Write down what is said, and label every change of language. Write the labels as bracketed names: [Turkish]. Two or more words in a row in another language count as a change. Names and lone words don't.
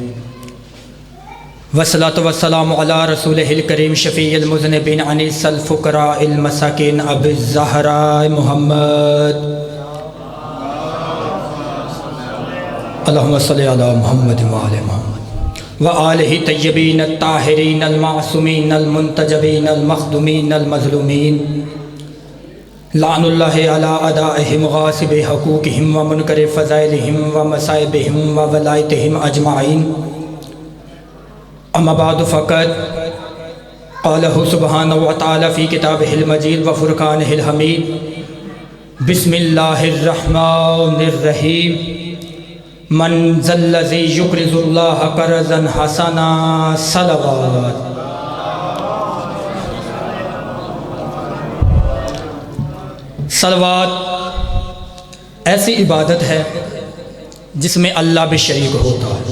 [Arabic] والصلاة والسلام علی رسولہ الکریم شفیع المذنبین انیس الفقراء المساکین ابی الزہراء محمد، اللہم صلی علی محمد وآل محمد وآلہ طیبین الطاہرین المعصومین المنتجبین المخدومین المظلومین، لعن اللہ علی اعدائہم غاصب حقوقہم ومنکر فضائلہم ومصائبہم وولایتہم اجمعین۔ اما بعد فقط قالہ سبحانہ وتعالی فی کتابہ المجید وفرقانہ الحمید، بسم اللہ الرحمن الرحیم۔ من ذا الذی یقرض اللہ قرضا حسنا، صلوات۔ [Urdu] صلوات ایسی عبادت ہے جس میں اللہ بھی شریک ہوتا ہے۔